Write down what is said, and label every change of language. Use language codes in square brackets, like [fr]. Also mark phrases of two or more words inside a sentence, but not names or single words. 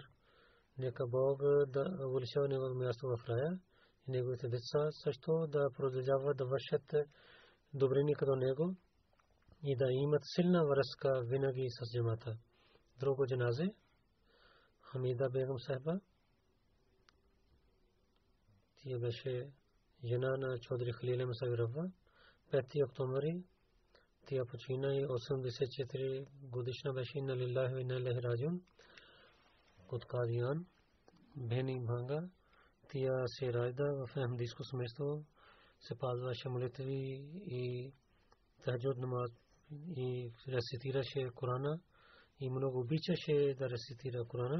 [bg] Нека Бог да увеличава неговото място в рая и неговите деца също да продължават да вършат добрини като него и да имат силна връзка винаги с джамата. Друго джаназе, Хамида Бегам Сахиба, тя беше жена на Чодри Халил Ахмед Рава. 5 октомври тя почина и 84 годишна беше. [ar] إنا لله وإنا إليه راجعون. [bg] От Кадиян, Бени Бханга, тя се ражда в ахмадийско семейство, се пазваше молитви и тахаджуд намаз и рецитираше Корана и много обичаше да рецитира Корана.